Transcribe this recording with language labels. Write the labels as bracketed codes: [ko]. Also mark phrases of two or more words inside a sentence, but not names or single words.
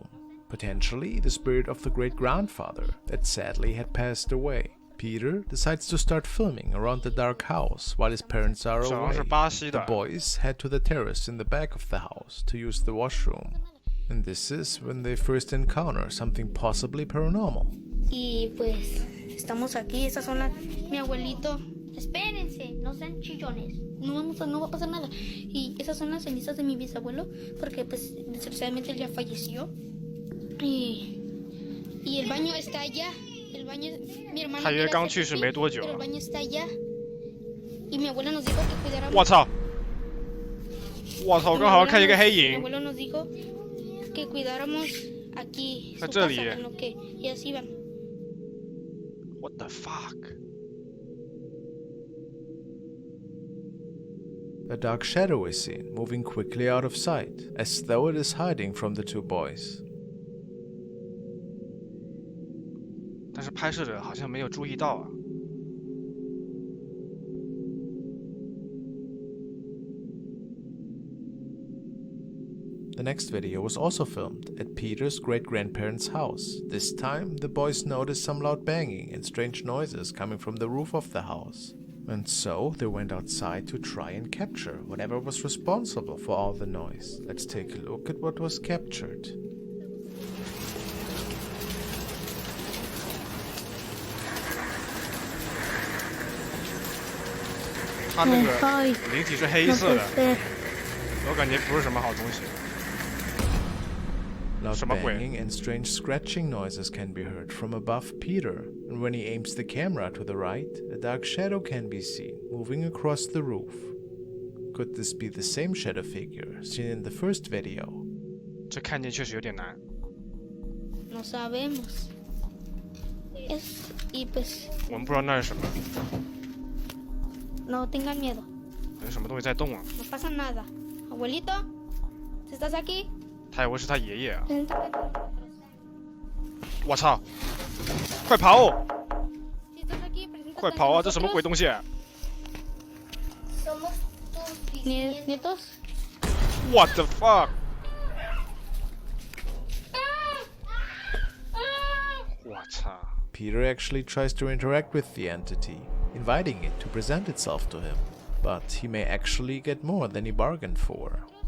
[en] Potentially the spirit of the great-grandfather that sadly had passed away. Peter decides to start filming around the dark house while his parents are away. The boys head to the terrace in the back of the house to use the washroom. And this is when they first encounter something possibly paranormal. [es] Y pues estamos aquí, esas son las... Mi abuelito... Espérense, no sean chillones. No va a pasar nada. Y esas son las cenizas de mi bisabuelo, porque pues desgraciadamente él ya falleció. Y el baño está allá. El baño, mi hermano. [zh] 他爷刚去世没多久。 [es] Pero el baño está allá. Y mi abuela nos dijo que cuidáramos. [zh] 我操！我操！刚好看见一个黑影。 [es] Mi abuelo nos dijo que cuidáramos aquí. [zh] 在这里。 [es] En lo que ellas iban. [en] What the fuck？ A dark shadow is seen, moving quickly out of sight, as though it is hiding from the two boys. [zh] 但是拍摄者好像没有注意到啊。 [en] The next video was also filmed at Peter's great-grandparents' house. This time, the boys noticed some loud banging and strange noises coming from the roof of the house. And so, they went outside to try and capture whatever was responsible for all the noise. Let's take a look at what was captured. [zh] 他那个灵体是黑色的，我感觉不是什么好东西。 [en] Loud banging and strange scratching noises can be heard from above Peter, and when he aims the camera to the right, a dark shadow can be seen moving across the roof. Could this be the same shadow figure seen in the first video? [zh] 这看见确实有点难。 [es] No sabemos. Y pues. [zh] 我们不知道那是什么。 [es] No tengan miedo. [zh] 有什么东西在动啊？ [es] No pasa nada. Abuelito, ¿estás aquí? [zh] 他以为是他爷爷啊！我操！快跑！快跑啊！这什么鬼东西？ [es] nietos. [en] What the fuck？ [zh] 我操！ [en] Peter actually tries to interact with the entity, inviting it to present itself to him, but he may actually get more than he bargained for.